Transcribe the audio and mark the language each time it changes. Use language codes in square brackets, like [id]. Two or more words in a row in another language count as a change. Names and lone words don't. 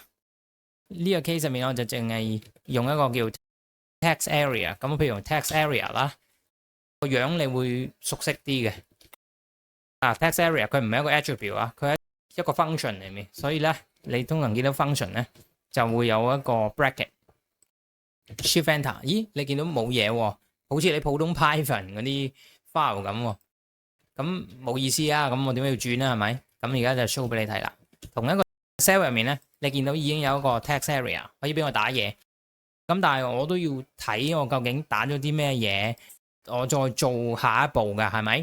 [yue] 呢個 case 入面我就淨係用一個叫 [en] text area， [yue] 咁譬如用 [en] text area [yue] 啦，個樣你會熟悉啲嘅。 [en] text area [yue] 佢唔係一個 attribute 啊，佢係一個 function 嚟面，所以咧你通常見到 function 咧就會有一個 bracket。 [en] Shift enter，咦？ [yue] 你見到冇嘢喎，好似你普通 Python 嗰啲 file 咁喎，咁冇意思啊！咁我點解要轉啊？係咪？咁而家就 show 俾你睇啦。同一個 cell 入面咧，你見到已經有一個 [en] text area [yue] 可以俾我打嘢。咁但係我都要睇我究竟打咗啲咩嘢，我再做下一步嘅係咪？